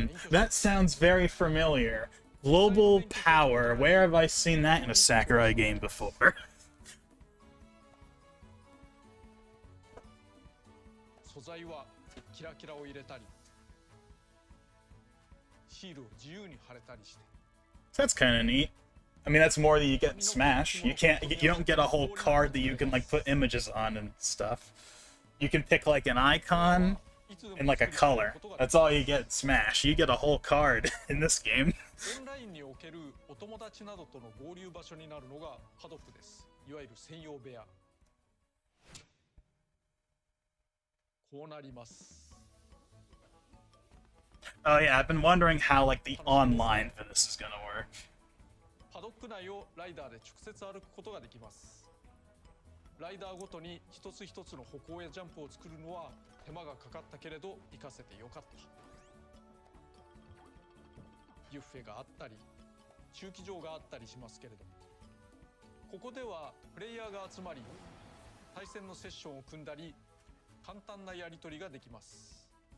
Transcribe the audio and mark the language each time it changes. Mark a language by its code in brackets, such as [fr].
[en] That sounds very familiar. Global power, where have I seen that in a Sakurai game before? [ja] 素材はキラキラを入れたりシールを自由に貼れたりして [en] That's kind of neat. I mean, that's more than you get in Smash. You don't get a whole card that you can like put images on and stuff. You can pick like an icon and like a color. That's all you get in Smash. You get a whole card in this game. [ja] オンラインにおけるお友達などとの合流場所になるのがパドックですいわゆる専用部屋こうなります [en] Oh yeah, I've been wondering how like the online for this is gonna work. [ja] パドック内をライダーで直接歩くことができますライダーごとに一つ一つの歩行やジャンプを作るのは手間がかかったけれど活かせてよかったビュッフェがあったり駐機場があったりしますけれどここではプレイヤーが集まり対戦のセッションを組んだり簡単なやり取りができます